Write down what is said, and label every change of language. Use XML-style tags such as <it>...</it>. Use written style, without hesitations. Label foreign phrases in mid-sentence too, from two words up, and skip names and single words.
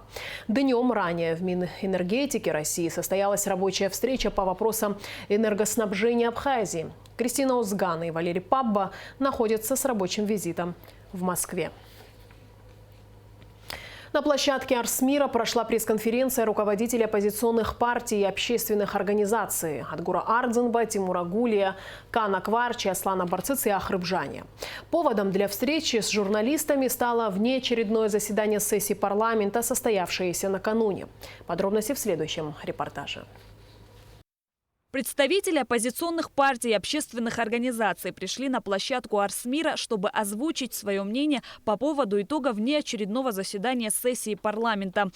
<ru>Днем ранее в Минэнергетике России состоялась рабочая встреча по вопросам энергоснабжения Абхазии. Кристина Узган и Валерий Пабба находятся с рабочим визитом в Москве. На площадке Арсмира прошла пресс-конференция руководителей оппозиционных партий и общественных организаций Адгура Ардзенба, Тимура Гулия, Кана Кварчи, Аслана Барцыц и Ахры Бжаня. Поводом для встречи с журналистами стало внеочередное заседание сессии парламента, состоявшееся накануне. Подробности в следующем репортаже. Представители оппозиционных партий и общественных организаций пришли на площадку Арсмира, чтобы озвучить свое мнение по поводу итогов внеочередного заседания сессии парламента.</ru>